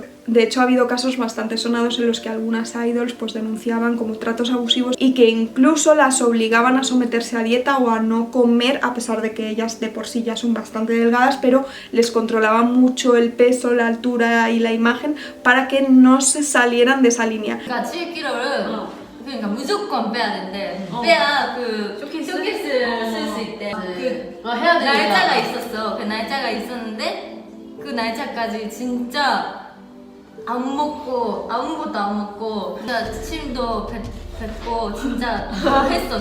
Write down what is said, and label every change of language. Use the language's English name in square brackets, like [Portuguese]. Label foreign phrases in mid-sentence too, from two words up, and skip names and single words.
[Spanish] De hecho, ha habido casos bastante sonados en los que algunas idols pues denunciaban como tratos abusivos y que incluso las obligaban a someterse a dieta o a no comer, a pesar de que ellas de por sí ya son bastante delgadas, pero les controlaban mucho el peso, la altura y la imagen para que no se salieran de esa línea. [Korean] 그러니까 무조건 빼야 된대. 빼야 그 쇼케이스를 쓸 수 있대. 해야 돼. 날짜가 있었어. 그 날짜가 있었는데 그 날짜까지 진짜 안 먹고 아무것도 안 먹고 진짜 침도 뱉고 진짜 다 했어.